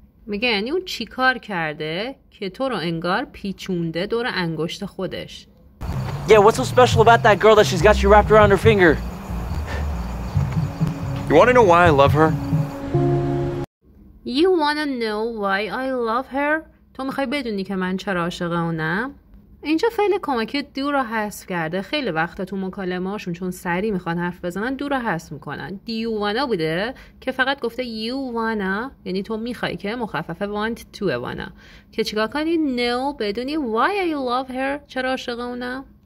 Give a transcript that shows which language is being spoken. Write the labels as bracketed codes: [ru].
[fa] میگه یعنی اون چی کار کرده که تو رو انگار پیچونده دور انگشت خودش. [en] Yeah, what's so special about that girl that she's got you wrapped around her finger? You want to know why I love her? You wanna know why I love her? [fa] تو میخوای بدونی که من چرا عاشق اونم؟ اینجا فعل کمکی do رو حذف کرده. خیلی وقتا تو مکالمه هاشون چون سریع میخوان حرف بزنن do رو حذف میکنن. [en] Do you wanna [fa] بوده که فقط گفته [en] you wanna [fa] یعنی تو میخوای که مخفف want to wanna که چیکار کنی؟ know بدونی [en] why I love her [fa] چرا عاشق اونم؟